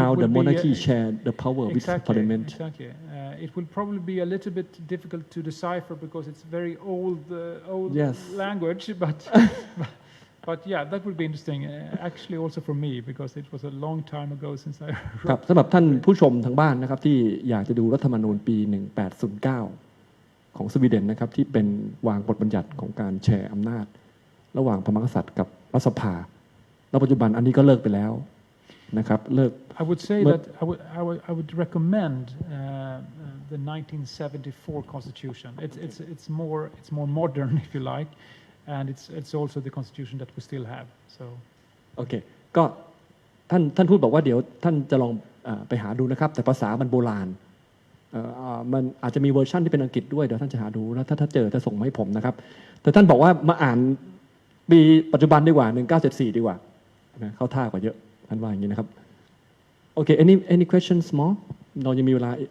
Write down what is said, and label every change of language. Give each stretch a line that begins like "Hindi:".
English: how the monarchy share the power with parliament exactly it will probably be a little bit difficult to decipher because it's very old language but yeah that would be interesting actually also for me because it was a long time ago since I
Thai: ครับสำหรับท่านผู้ชมทางบ้านนะครับที่อยากจะดูรัฐธรรมนูญปี1809ของสวีเดนนะครับที่เป็นวางบทบัญญัติของการแชร์อำนาจระหว่างพระมหากษัตริย์กับรัฐสภาแล้วปัจจุบันอันนี้ก็เลิกไปแล้ว นะครับเลิก
English: I would say But- that I would recommend the 1974 constitution. It's more modern, if you like, and it's also the constitution that we still have. So
Thai: โอเคก็ท่านพูดบอกว่าเดี๋ยวท่านจะลองไปหาดูนะครับแต่ภาษามันโบราณมันอาจจะมีเวอร์ชันที่เป็นอังกฤษด้วยเดี๋ยวท่านจะหาดูแล้วถ้าเจอจะส่งมาให้ผมนะครับแต่ท่านบอกว่ามาอ่านปีปัจจุบันดีกว่า1974ดีกว่านะเข้าท่ากว่าเยอะท่านว่าอย่างนี้นะครับโอเค
English: any questions more
Thai: เรายังมีเวลา